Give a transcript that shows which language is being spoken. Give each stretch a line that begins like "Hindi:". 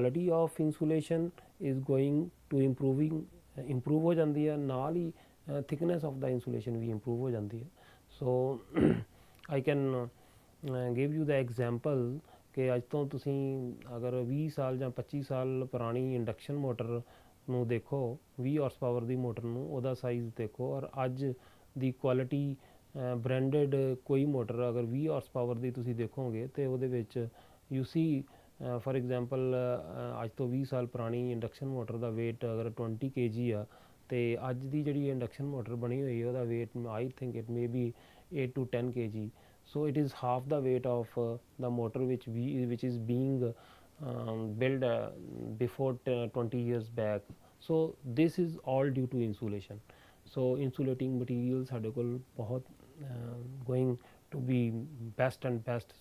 English: quality of insulation is going to improve
Hindi: हो जाती है, नाल ही
English: thickness of the insulation
Hindi: भी
English: improve
Hindi: हो जाती है.
English: So I can give you the example
Punjabi: कि ਅੱਜ ਤੋਂ ਤੁਸੀਂ ਅਗਰ 20 ਸਾਲ ਜਾਂ 25 ਸਾਲ ਪੁਰਾਣੀ ਇੰਡਕਸ਼ਨ ਮੋਟਰ ਨੂੰ ਦੇਖੋ, 20 ਹਾਰਸ ਪਾਵਰ ਦੀ ਮੋਟਰ ਨੂੰ, ਉਹਦਾ ਸਾਈਜ਼ ਦੇਖੋ, ਔਰ ਅੱਜ ਦੀ ਕੁਆਲਿਟੀ ਬ੍ਰਾਂਡਡ ਕੋਈ ਮੋਟਰ ਅਗਰ 20 ਹਾਰਸ ਪਾਵਰ ਦੀ ਤੁਸੀਂ ਦੇਖੋਗੇ ਤੇ ਉਹਦੇ ਵਿੱਚ ਯੂ ਸੀ ਫॉर एग्जांपल ਅੱਜ ਤੋਂ 20 ਸਾਲ ਪੁਰਾਣੀ ਇੰਡਕਸ਼ਨ ਮੋਟਰ ਦਾ weight ਅਗਰ 20 kg ਆ ਤੇ ਅੱਜ ਦੀ ਜਿਹੜੀ ਇੰਡਕਸ਼ਨ ਮੋਟਰ ਬਣੀ ਹੋਈ ਹੈ ਉਹਦਾ weight
English: I think it may be 8 to 10 kg. So it is half the weight of the motor which is being built before 20 years back. So this is all due to insulation. So insulating material
Punjabi: ਸਾਡੇ ਕੋਲ ਬਹੁਤ
English: going to be best and best.